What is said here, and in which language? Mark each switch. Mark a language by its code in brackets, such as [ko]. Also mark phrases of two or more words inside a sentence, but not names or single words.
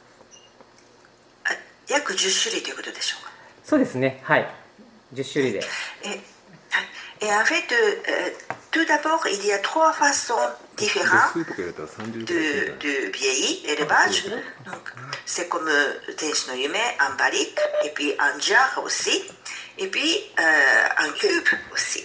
[ja] 約10種類ということでしょうか？そうですね、はい、10種類で。 [fr] Et en fait, tout d'abord, il y a 3 façons différentes de vieillir, l'élevage. Donc, c'est comme Tenshi no Yume, en barrique, et puis en jar aussi, et puis en cube aussi.